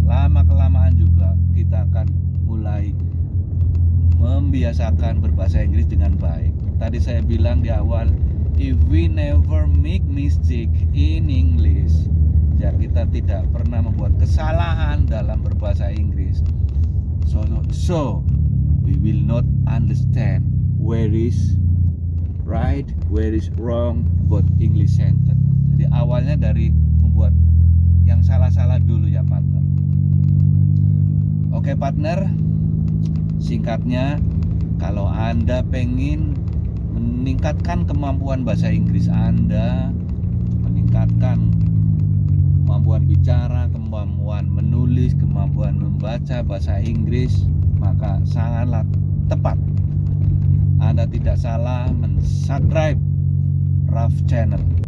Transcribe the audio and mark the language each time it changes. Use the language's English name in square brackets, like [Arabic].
[Indonesian] Lama-kelamaan juga kita akan mulai membiasakan berbahasa Inggris dengan baik. Tadi saya bilang di awal, [English] if we never make mistake in English, [Indonesian] ya kita tidak pernah membuat kesalahan dalam berbahasa Inggris. [English] So we will not understand where is right, where is wrong about English sentence. [Indonesian] Jadi awalnya dari membuat yang salah-salah dulu ya partner. Oke partner, singkatnya kalau Anda pengen meningkatkan kemampuan bahasa Inggris Anda, meningkatkan kemampuan bicara, kemampuan menulis, kemampuan membaca bahasa Inggris, maka sangatlah tepat Anda tidak salah men-subscribe Raf Channel.